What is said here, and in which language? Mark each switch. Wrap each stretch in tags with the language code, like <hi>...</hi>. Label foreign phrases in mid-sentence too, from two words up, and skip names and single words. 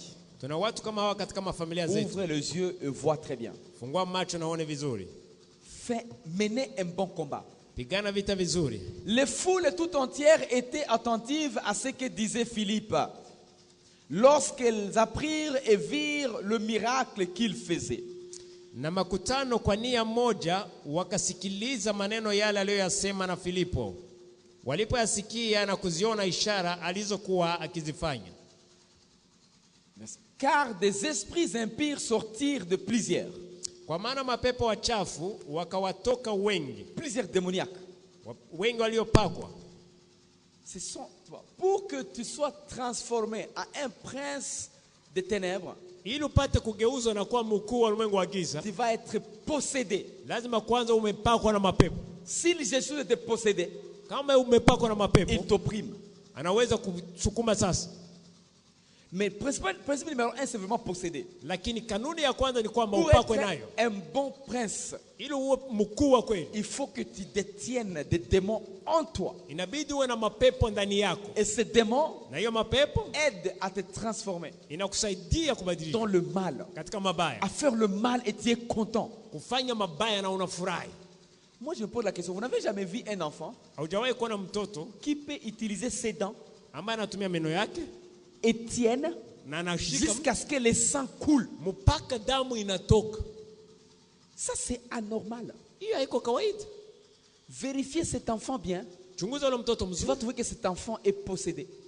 <fr>Ouvrez les yeux et vois très bien. Menez un bon combat. Les foules tout entières étaient attentives à ce que disait Philippe lorsqu'elles apprirent et virent le miracle qu'il faisait.</fr> <sw>Na makutano kwa nia moja wakasikiliza maneno yale aliyoyasema na Filipo. Walipoyasikia na kuziona ishara alizokuwa akizifanya.</sw> <fr>Car des esprits impurs sortirent de plusieurs.</fr> <sw>Kwa maana mapepo wachafu wakawatoka wengi.</sw> <fr>Plusieurs démoniaques.</fr> <sw>Wengi waliopakwa.</sw> <fr>Ce sont pour que tu sois transformé en un prince des ténèbres.</fr> <sw>Ili upate kugeuzwa na kuwa mkuu wa ulimwengu wa giza,</sw> <fr>tu vas être possédé.</fr> <sw>Lazima kwanza umepakwa na mapepo.</sw> <fr>Si Jésus était possédé,</fr> <sw>kama umepakwa na mapepo,</sw> <fr>il t'opprime.</fr> <sw>Anaweza kusukuma sasa.</sw> <fr>Mais principe numéro 1, c'est vraiment possédé.</fr> <sw>Lakini kanuni ya kwanza ni kwamba upakwe nayo.</sw> <fr>Un bon prince,</fr> <sw>ili uwe mkuu wa kweli,</sw> <fr>il faut que tu détiennes des démons en toi.</fr> <sw>Inabidi uwe na mapepo ndani yako.</sw> <fr>Et ces démons,</fr> <sw>na hiyo mapepo,</sw> <fr>aident à te transformer.</fr> <sw>Inakusaidia kubadilisha</sw> <fr>dans le mal.</fr> <sw>Katika mabaya.</sw> <fr>À faire le mal et tu es content.</fr> <sw>Kufanya mabaya na unafurahi.</sw> <fr>Moi je me pose la question, vous n'avez jamais vu un enfant qui peut utiliser ses dents et tienne jusqu'à ce que le sang coule? Ça c'est anormal. Vérifiez cet enfant bien. Tu vas trouver que cet enfant est possédé.</fr>